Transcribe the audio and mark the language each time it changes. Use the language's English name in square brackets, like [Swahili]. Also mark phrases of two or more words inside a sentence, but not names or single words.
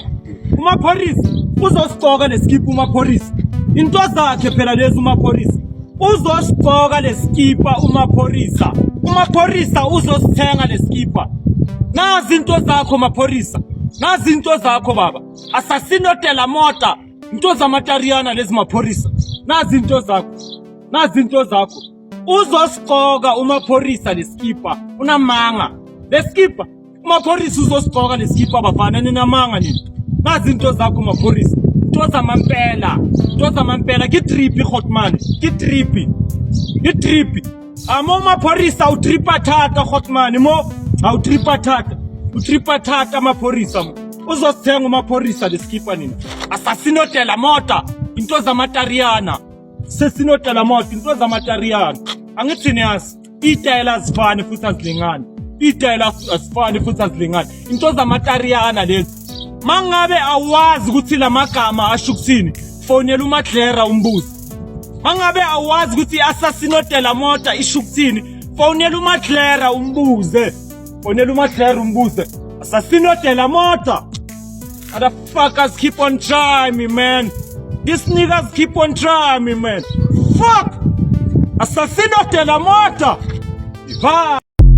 [Zulu] Umapholisa uzosigcoka lesikipa umapholisa. Into zakhe phela lezi umapholisa. Uzosigcoka lesikipa umapholisa. Umapholisa uzosithenga lesikipa. Nazi into zakho mapholisa. Nazi into zakho baba. [Spanish] Assassino de la mota. [Zulu] Into zamatariyana lezi mapholisa. Nazi into zakho. Nazi into zakho. Uzosigcoka umapholisa lesikipa. Unamanga. Lesikipa. Umapholisa uzosigcoka lesikipa bafana ninamanga nini. Nazi into zakho mapholisa. Into zamampela. Into zamampela ki tripi Hotman. Ki tripi. Ki tripi. Amo mapholisa utripa thata Hotman mo. Utripa thata. Utripa thata mapholisa mo. Uzosithenga umapholisa lesikipa nini. [Spanish] Assassino de la mota. [Zulu] Into zamatariyana. [Spanish] Assassino de la mota. [Zulu] Into zamatariyana. Angithini yazi. Itayela azifani futhi azilingani. Itayela azifani futhi azilingani. Into zamatariyana lezi. Mangabe awazi ukuthi lamagama asho ukuthini. Fonela uMadlera umbuzo. Mangabe awazi ukuthi [Spanish] Assassino de la mota [Zulu] isho ukuthini. Fonela uMadlera umbuze. Fonela uMadlera umbuze. [Spanish] Assassino de la mota. [English] Motherfuckers keep on trying me, man. These niggas keep on trying me, man. Fuck! [Spanish] Assassino de la mota! Iva!